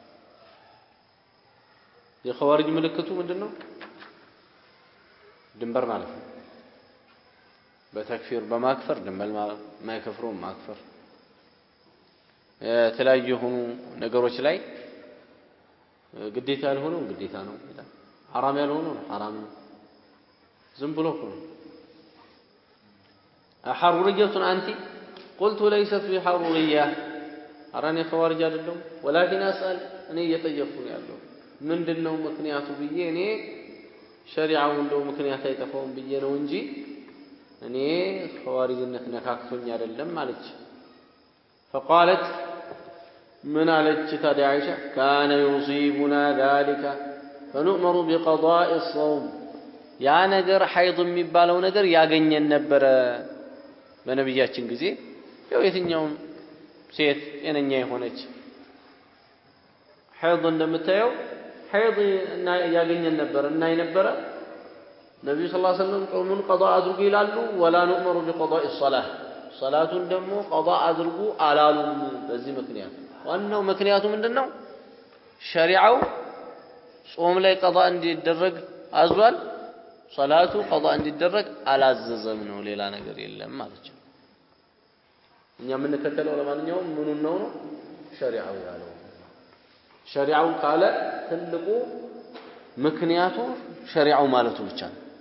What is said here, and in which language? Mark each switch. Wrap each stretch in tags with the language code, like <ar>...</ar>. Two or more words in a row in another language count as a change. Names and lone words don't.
<am>የኸዋሪጅ ምልክቱ ምንድነው ድንበር ማለት ነው በተክፊር በማክፈር ድንበር ማይከፍሩ ማክፈር የተለያዩ ሆኑ ነገሮች ላይ ግዴታ ያልሆነው ግዴታ ነው ይላል حرام ያልሆነው حرام ነው ዝም ብሎ ነው</am> <ar>حرورية أنت قلت ليست في حرورية أراني خوارج አይደለም ولكن أسأل</ar> <am>እኔ እየጠየቅኩኝ ያለው ምንድነው ምክንያቱ ብዬ እኔ ሸሪዓው እንደው ምክንያት አይጠፋውም ብዬ ነው እንጂ እኔ ኸዋሪጅነት ነካክቶኝ አይደለም ማለች</am> <ar>فقالت من عليك تدعي عائشة كان يصيبنا ذلك فنؤمر بقضاء الصوم يا</ar> <am>ነገር حيض የሚባለው ነገር ያገኘን ነበር በነብያችን ጊዜ ያው የትኛውም ሴት የነኛ የሆነች حيض እንደምታየው حيض እና ያገኘን ነበር እና ይነበረ ነብዩ</am> <ar>صلى الله عليه وسلم</ar> <am>ጾሙን قضاء አድርጉ ይላሉ</am> <ar>ولا نؤمر بقضاء الصلاه</ar> <am>صلاتን ደግሞ قضاء አድርጉ አላሉም በዚህ ምክንያት ዋናው ምክንያቱ ምንድነው ሸሪዓው ጾም ላይ قضاء እንዲደረግ አዟል ሶላቱ ቀዷ እንዲደረግ አላዘዘም ነው ሌላ ነገር የለም ማለት ነው እኛ የምንከተለው ለማንኛውም ምኑን ነው ሸሪዓው ያለው ሸሪዓው ካለ ትልቁ ምክንያቱ ሸሪዓው ማለቱ ብቻ ነው</am>